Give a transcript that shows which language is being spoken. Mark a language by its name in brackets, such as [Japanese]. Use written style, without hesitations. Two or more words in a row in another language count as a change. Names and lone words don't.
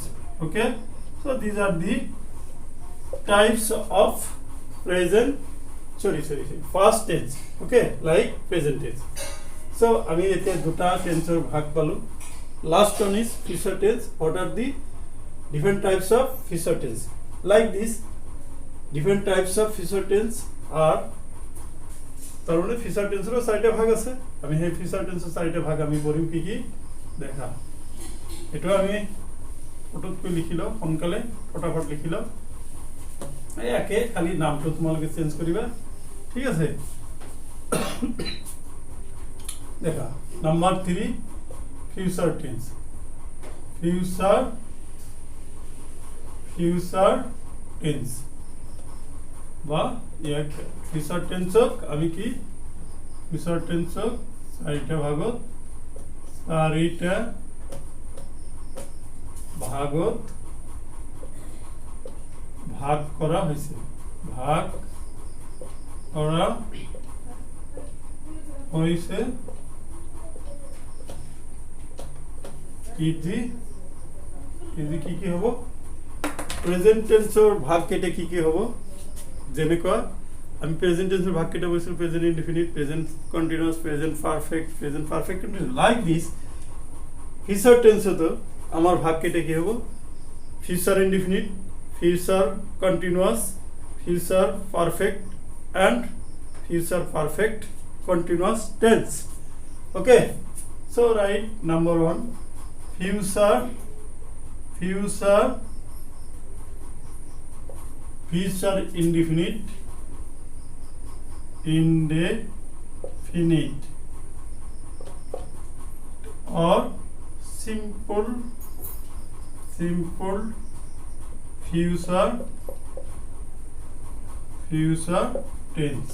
[English] Okay, so these are the types of past tense. Okay, like present tense. [Assamese] So আমি এতে দুটা টেন্সৰ ভাগ পালো. [English] Last one is future tense. What are the different types of future tense? Like this, different types of future tense are, [Bangla] তার মানে ফিচার টেন্সেরও 4টা ভাগ আছে. [Assamese] আমি সেই [English] future tenseের [Assamese] 4টা ভাগ আমি পঢ়িম কি কি দেখা. এটা আমি ফটোত লিখি লও, সোনকালে ফটাফট লিখি লও. এই একে খালি নামটো তোমালোকে চেঞ্জ কৰিবা, ঠিক আছে? [English] দেখা number 3 future tense. future tense [Assamese] বা ইয়াক [English] future tenseক [Assamese] আমি কি [English] future tenseক [Assamese] 4টা ভাগত ভাগ [Bangla] করা হয়েছে. [Assamese] ইজি কি হব [English] present tenseৰ [Assamese] ভাগ কেইটা কি হব, যেনেকুৱা আমি [English] present tenseৰ [Assamese] ভাগ কেইটা বৈছো [English] present indefinite, present continuous, present perfect continuous. like this future tenseতো [Assamese] আমার ভাগ কেইটা কি হব [English] future indefinite, future continuous, future perfect and future perfect continuous tense. Okay, so write number 1 future indefinite or simple future tense.